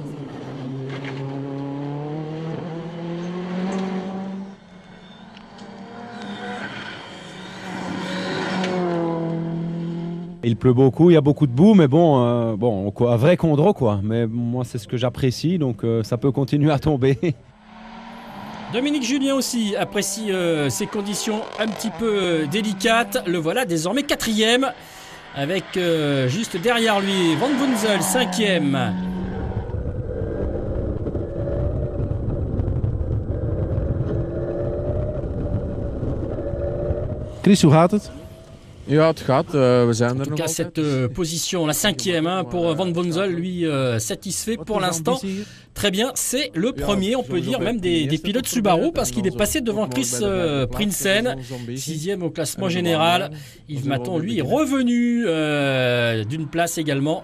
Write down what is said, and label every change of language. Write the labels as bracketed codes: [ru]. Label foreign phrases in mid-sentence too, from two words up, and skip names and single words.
[fr] Il pleut beaucoup, il y a beaucoup de boue, mais bon, un vrai condro quoi. Mais moi c'est ce que j'apprécie, donc ça peut continuer à tomber. Dominique Julien aussi apprécie ces conditions un petit peu délicates. Le voilà désormais 4e, avec juste derrière lui Van Bonzel 5e. [nl] Chris, hoe gaat het? Ja, het gaat. We zijn [fr] En [nl] er [fr] tout [nl] nog [fr] cas, [nl] altijd. [fr] cette position, la 5e hein, pour Van Bommel, lui satisfait pour l'instant. Très bien, c'est le premier, on peut dire, même des pilotes Subaru, parce qu'il est passé devant Chris Prinsen, 6e au classement général. Yves Maton, lui, est revenu d'une place également.